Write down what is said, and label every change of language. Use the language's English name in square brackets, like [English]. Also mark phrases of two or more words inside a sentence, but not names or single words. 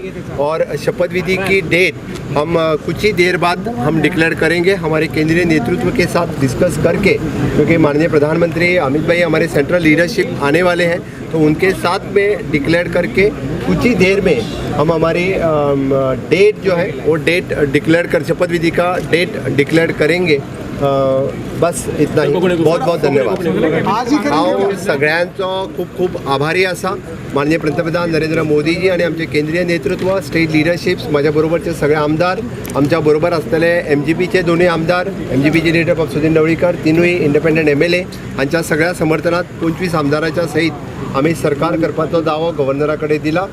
[Hindi] और शपथ विधि की डेट हम कुछ ही देर बाद हम डिक्लेयर करेंगे हमारे केंद्रीय नेतृत्व के साथ डिस्कस करके, क्योंकि माननीय प्रधानमंत्री अमित भाई हमारे [English] central leadership [Hindi] आने वाले हैं, तो उनके साथ में डिक्लेयर करके कुछ ही देर में हम हमारी डेट जो है वो डेट डिक्लेयर कर शपथ विधि का डेट डिक्लेयर करेंगे। बस इतना ही। बहुत बहुत धन्यवाद। [Konkani] हांव सगळ्यांचो खूप खूप आभारी आसा। माननीय पंतप्रधान नरेंद्र मोदी जी आणि आमचे केंद्रीय नेतृत्व, [English] state leaderships, [Konkani] माझ्या बरोबरचे सगळे आमदार, आमच्या बरोबर असलेले एमजीपीचे दोन्ही आमदार, एमजीपीचे लीडर सुधीर ढवळीकर, तिनूय [English] independent MLA [Konkani] हांच्या सगळ्या समर्थनात 25 आमदारांच्या सहित आम्ही सरकार करपाचो दावो गव्हर्नराकडे दिला।